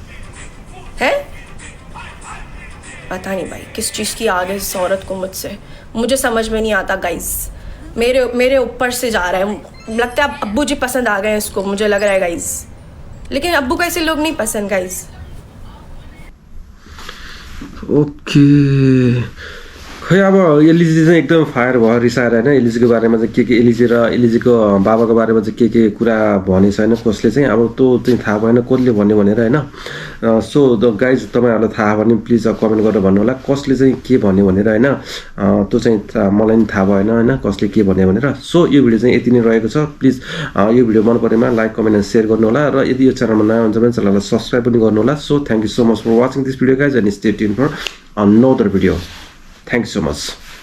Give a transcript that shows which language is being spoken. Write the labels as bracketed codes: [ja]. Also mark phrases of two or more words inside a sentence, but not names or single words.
[hi] पता नहीं भाई किस चीज़ की आग है इस औरत को मुझसे, मुझे समझ में नहीं आता गाइस। मेरे ऊपर से जा रहा है, लगता है अब्बू जी पसंद आ गए इसको, मुझे लग रहा है गाइस। लेकिन अब्बू को ऐसे लोग नहीं पसंद गाइस। [ne] ओके खै अब एलिजी चाहिँ एकदम फायर भयो, रिसाएर होइन। एलिजीको बारेमा चाहिँ के एलिजी र एलिजीको बाबाको बारेमा चाहिँ के कुरा भनेछ होइन, कसले चाहिँ अब त्यो चाहिँ थाहा भएन कसले भन्यो भनेर होइन। [en] so the guys [ne] तपाईँहरूलाई थाहा भने प्लिज कमेन्ट गरेर भन्नु होला कसले चाहिँ के भन्यो भनेर होइन। त्यो चाहिँ मलाई पनि थाहा भएन होइन कसले के भन्यो भनेर। सो यो भिडियो चाहिँ यति नै रहेको छ। प्लिज यो भिडियो मन परेमा [en] like comment and share [ne] गर्नु होला र यदि यो च्यानलमा नयाँ हुन्छ भने च्यानललाई सब्सक्राइब पनि गर्नु होला। [en] So thank you so much for watching this video guys and stay tune for another video. Thanks so much.